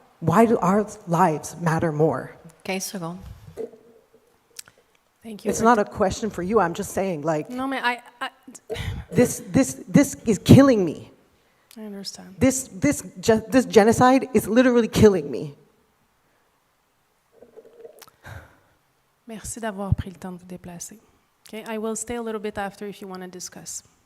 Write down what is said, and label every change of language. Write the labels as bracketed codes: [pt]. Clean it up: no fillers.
[en] Why do our lives matter more? [fr] 15 secondes. [en] Thank you. It's not a question for you. I'm just saying, like, [fr] No, mais [en] this is killing me. I understand. This genocide is literally killing me. [fr] Merci d'avoir pris le temps de vous déplacer. [en] Okay? I will stay a little bit after if you want to discuss.